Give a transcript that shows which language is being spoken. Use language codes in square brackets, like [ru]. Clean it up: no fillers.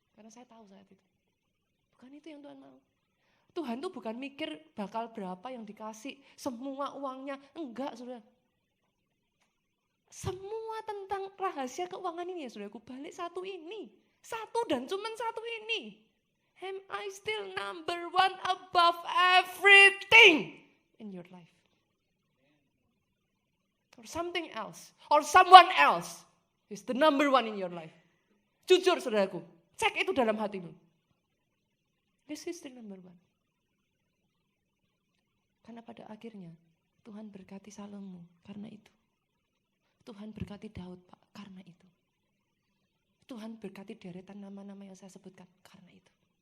[id] Karena saya tahu saat itu. Bukan itu yang Tuhan mau. Tuhan tuh bukan mikir bakal berapa yang dikasih, semua uangnya. Enggak, saudara. Semua tentang rahasia keuangan ini ya, saudaraku, balik satu ini. Satu dan cuman satu ini. [en] Am I still number 1 above everything in your life? Or something else, or someone else is the number 1 in your life. [id] Jujur, saudaraku, cek itu dalam hatimu. [en] This is still number 1. [id] Karena pada akhirnya Tuhan berkati Salomo karena itu. Tuhan berkati Daud, Pak, karena itu. Tuhan berkati deretan nama-nama yang saya sebutkan karena itu.